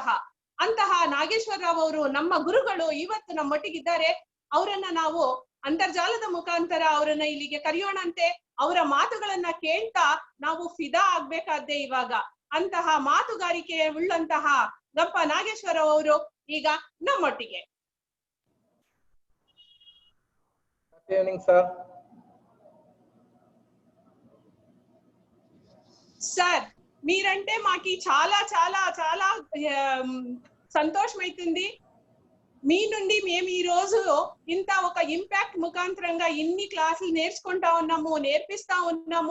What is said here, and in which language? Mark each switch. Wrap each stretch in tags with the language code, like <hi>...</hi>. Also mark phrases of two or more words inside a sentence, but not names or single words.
<kn>ಅಂತಹ ನಾಗೇಶ್ವರರಾವ್ ಅವರು ನಮ್ಮ ಗುರುಗಳು ಇವತ್ತು ನಮ್ಮೊಟ್ಟಿಗಿದ್ದಾರೆ. ಅವರನ್ನ ನಾವು ಅಂತರ್ಜಾಲದ ಮುಖಾಂತರ ಅವರನ್ನ ಇಲ್ಲಿಗೆ ಕರೆಯೋಣಂತೆ. ಅವರ ಮಾತುಗಳನ್ನ ಕೇಳ್ತಾ ನಾವು ಫಿದಾ ಆಗ್ಬೇಕಾದ್ದೆ ಇವಾಗ. ಅಂತಹ ಮಾತುಗಾರಿಕೆ ಉಳ್ಳಂತಹ ಗಂಪ ನಾಗೇಶ್ವರರಾವ್ ಅವರು ಈಗ ನಮ್ಮೊಟ್ಟಿಗೆ.</kn> <te>సార్ మీరంటే మాకి చాలా చాలా చాలా సంతోషమైతుంది. మీ నుండి మేము ఈ రోజు ఇంత ఒక ఇంపాక్ట్ ముఖాంతరంగా ఇన్ని క్లాసులు నేర్చుకుంటా ఉన్నాము, నేర్పిస్తా ఉన్నాము.</te>